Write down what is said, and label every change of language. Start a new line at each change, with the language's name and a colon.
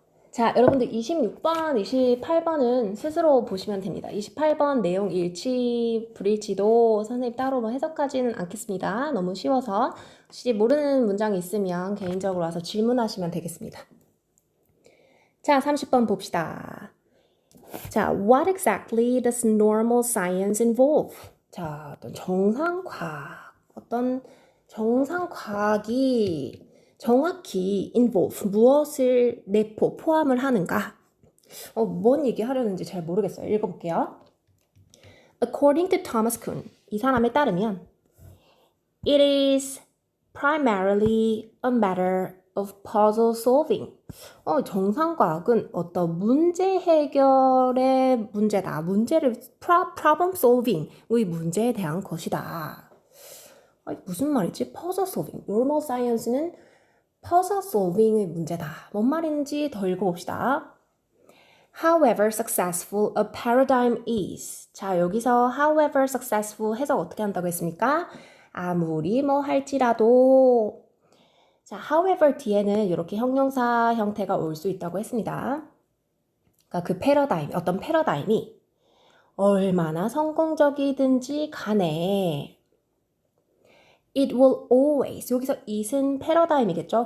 Korean: 자, 여러분들 26번, 28번은 스스로 보시면 됩니다. 28번 내용 일치, 불일치도 선생님 따로 뭐 해석하지는 않겠습니다. 너무 쉬워서 혹시 모르는 문장이 있으면 개인적으로 와서 질문하시면 되겠습니다. 자, 30번 봅시다.
English: 자, what exactly does normal science involve?
Korean: 자, 어떤 정상과학이 정확히 involve, 무엇을 포함을 하는가? 뭔 얘기 하려는지 잘 모르겠어요. 읽어볼게요.
English: According to Thomas Kuhn,
Korean: 이 사람에 따르면
English: it is primarily a matter of puzzle solving.
Korean: 정상과학은 어떤 문제 해결의 문제다. problem solving의 문제에 대한 것이다. 무슨 말이지? puzzle solving. normal science는 puzzle solving의 문제다. 뭔 말인지 더 읽어봅시다.
English: However successful a paradigm is.
Korean: 자, 여기서 however successful 해석 어떻게 한다고 했습니까? 아무리 뭐 할지라도. 자, however 뒤에는 이렇게 형용사 형태가 올 수 있다고 했습니다. 그러니까 그 패러다임, 어떤 패러다임이 얼마나 성공적이든지 간에
English: it will always,
Korean: 여기서 it은 패러다임이겠죠?